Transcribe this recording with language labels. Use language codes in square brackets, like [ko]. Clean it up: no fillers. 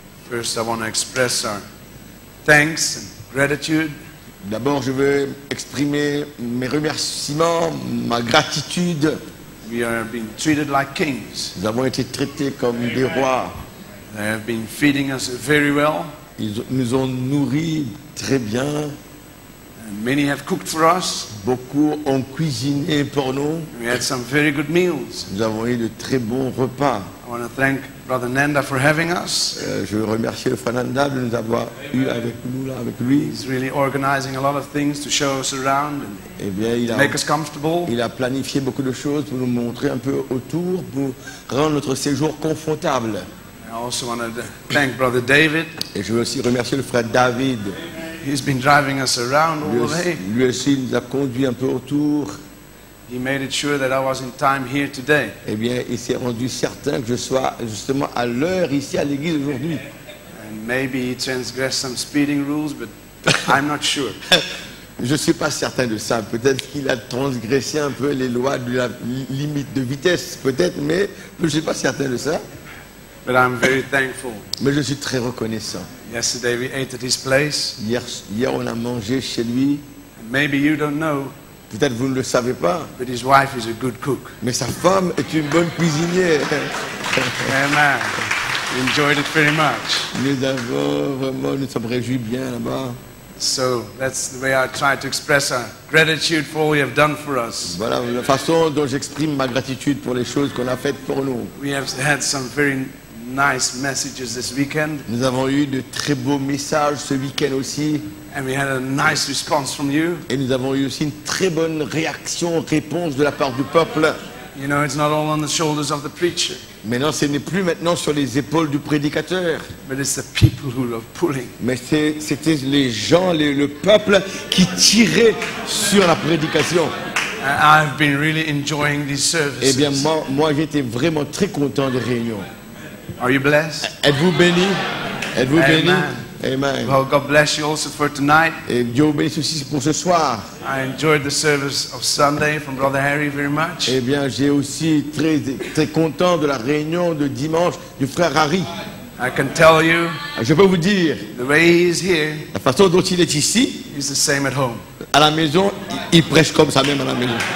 [en] First, I want to express our thanks and gratitude. [fr] D'abord, je veux exprimer mes remerciements, ma gratitude. [en] We are being treated like kings. [fr] Nous avons été traités comme des rois. [en] They have been feeding us very well. [fr] Ils nous ont nourris très bien. [en] And many have cooked for us. [fr] Beaucoup ont cuisiné pour nous. [en] We had some very good meals. [fr] Nous avons eu de très bons repas. [en] I want to thank Brother Nanda for having us. [fr] Je veux remercier le frère Nanda de nous avoir eu avec nous là, avec lui. [en] He's really organizing a lot of things to show us around and [fr] Eh bien, [en] make us comfortable. [fr] il a planifié beaucoup de choses pour nous montrer un peu autour, pour rendre notre séjour confortable. [en] I also want to thank Brother David. [fr] Et je veux aussi remercier le frère David. [en] He's been driving us around all the way. [fr] Lui aussi nous a conduit un peu autour. [en] He made it sure that I was in time here today. [fr] Eh bien, il s'est rendu certain que je sois justement à l'heure ici à l'église aujourd'hui. [en] And maybe he transgressed some speeding rules, but I'm not sure. [fr] Je ne suis pas certain de ça. Peut-être qu'il a transgressé un peu les lois de la limite de vitesse, peut-être, mais je ne suis pas certain de ça. [en] But I'm very thankful. [fr] Mais je suis très reconnaissant. [en] Yesterday we ate at his place. [fr] Hier, on a mangé chez lui. [en] And maybe you don't know, [fr] Peut-être vous ne le savez pas, [en] but his wife is a good cook. [fr] mais sa femme est une bonne cuisinière. [en] Amen. We enjoyed it very much. [fr] Nous sommes réjouis bien là-bas. [en] So that's the way I try to express our gratitude for all you have done for us. [fr] Voilà la façon dont j'exprime ma gratitude pour les choses qu'on a faites pour nous. [en] We have had some very nice messages this weekend, [fr] Nous avons eu de très beaux messages ce week-end aussi. [en] and we had a nice response from you. [fr] Et nous avons eu aussi une très bonne réponse de la part du peuple. [en] You know, it's not all on the shoulders of the preacher, [fr] Maintenant, ce n'est plus maintenant sur les épaules du prédicateur, [en] but it's the people who are pulling. [fr] mais c'était les gens, le peuple qui tirait sur la prédication. [en] And I've been really enjoying these services. [fr] Eh bien, moi j'étais vraiment très content des réunions. [en] Are you blessed? [fr] Êtes-vous bénis? Êtes-vous Amen. bénis? Amen. [en] Well, God bless you also for tonight. [fr] Et Dieu vous bénisse aussi pour ce soir. [en] I enjoyed the service of Sunday from Brother Harry very much. [fr] Eh bien, j'ai aussi très content de la réunion de dimanche du frère Harry. [en] I can tell you, [fr] Je peux vous dire, [en] the way he is here, [fr] la façon dont il est ici, [en] he's the same at home. [fr] à la maison, il prêche comme ça même à la maison.